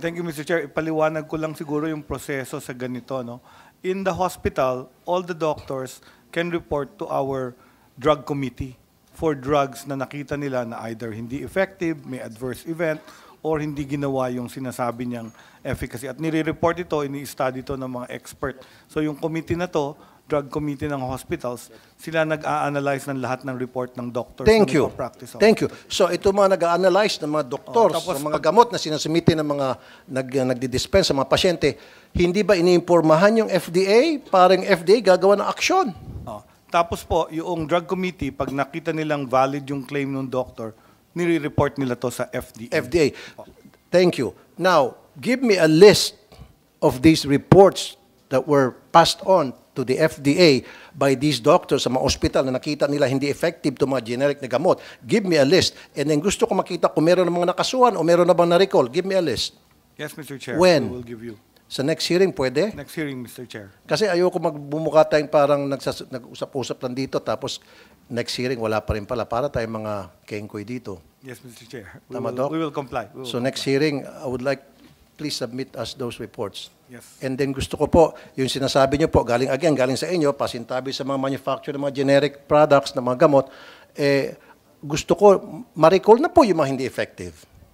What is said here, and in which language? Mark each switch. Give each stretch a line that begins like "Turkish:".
English: Thank you, Mr. Chair.
Filipino: Ipaliwanag ko lang siguro yung proseso sa ganito. No?
English: In the hospital, all the doctors can report to our drug committee for drugs
Filipino: na nakita nila
English: na either hindi effective, may adverse event, or
Filipino: hindi ginawa yung sinasabi niyang efficacy. At nire-report ito, ini-study ito ng mga expert. So yung committee na to, drug committee ng hospitals, sila nag-a-analyze ng lahat ng report ng doctors.
English: Thank you. Practice. Thank you.
Filipino: So ito mga nag-a-analyze ng mga doctors, tapos ng mga gamot na sinasumite ng mga nagdi-dispense sa mga pasyente, hindi ba iniimpormahan yung FDA para yung FDA gagawa ng aksyon? Tapos po, yung drug committee, pag nakita nilang valid yung claim ng doctor, nire-report nila to sa FDA.
English: FDA. Thank you. Now, give me a list of these reports that were passed on to the FDA by these doctors
Filipino: sa mga hospital na nakita nila hindi effective to mga generic na gamot.
English: Give me a list.
Filipino: And then gusto ko makita kung meron ng mga nakasuhan o meron na bang na-recall.
English: Give me a list. Yes, Mr. Chair. When? We will give you.
Filipino: Sa next hearing, pwede?
English: Next hearing, Mr. Chair.
Filipino: Kasi ayoko magbumuka tayong parang nag-usap-usap lang dito tapos next hearing wala pa rin pala. Para tayong mga kengkoy dito.
English: Yes, Mr. Chair.
Filipino: Tama, Doc?
English: We will comply. We will So next hearing, I would like, please submit us those reports. Yes.
Filipino: And then gusto ko po, yung sinasabi nyo po, galing sa inyo, pasintabi sa mga manufacturer ng mga generic products, ng mga gamot, gusto ko, ma-recall na po yung mga hindi effective.